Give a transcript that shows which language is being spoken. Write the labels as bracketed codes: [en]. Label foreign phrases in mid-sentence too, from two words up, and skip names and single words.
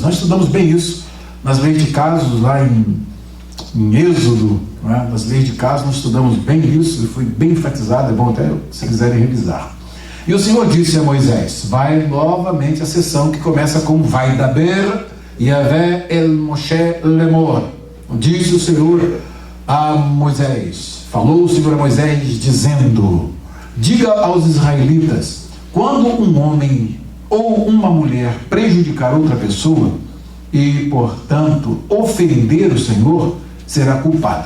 [pt] Nós estudamos bem isso nas leis de casos lá em Êxodo, né? Nas leis de casos nós estudamos bem isso e foi bem enfatizado, é bom até se quiserem revisar. E o Senhor disse a Moisés, vai novamente a sessão que começa com [he] וידבר יהוה אל משה לאמר. [pt] Disse o Senhor a Moisés, falou o Senhor a Moisés dizendo, diga aos israelitas, quando um homem ou uma mulher prejudicar outra pessoa e, portanto, ofender o Senhor, será culpado.